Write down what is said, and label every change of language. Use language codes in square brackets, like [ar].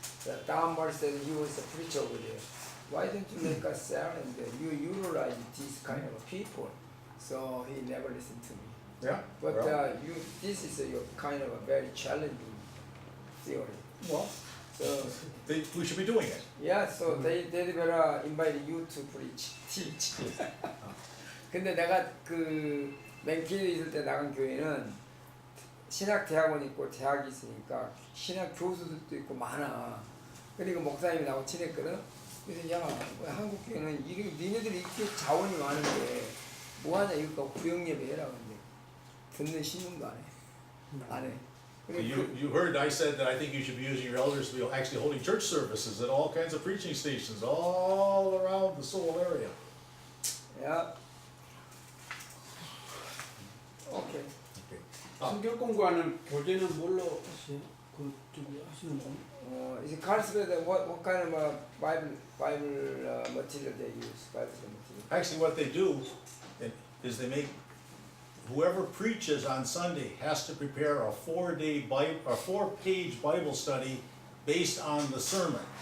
[en] The Tom Moore said he was a preacher over there. Why don't you make a cell and you utilize these kind of people? So he never listened to me. Yeah. But well, this is your kind of a very challenging theory. well, So we should be doing it. yeah, so they better invite you to preach, teach. [ko] 근데 내가 그 맨키에 있을 때 나간 교회는 신학 대학원 있고 대학이 있으니까 신학 교수들도 있고 많아. 그리고 목사님이 나하고 친했거든. 그래서 야, 한국 교회는 이렇게 니네들이 이렇게 자원이 많은데 뭐하냐 이거 구역 예배 해라 근데 듣는 신문도 안 해. [en] You heard I said that I think you should be using your elders to be actually holding church services at all kinds of preaching stations all around the Seoul area. [ko] 야, 오케이. [en] Okay. [ko] 성경 공부하는 교재는 뭘로 하세요? 그 저기 하시는 분? [en] Is it Carlsbad? What kind of Bible material they use? Bible material. Actually, what they do is they make whoever preaches on Sunday has to prepare a 4-page Bible study based on the sermon.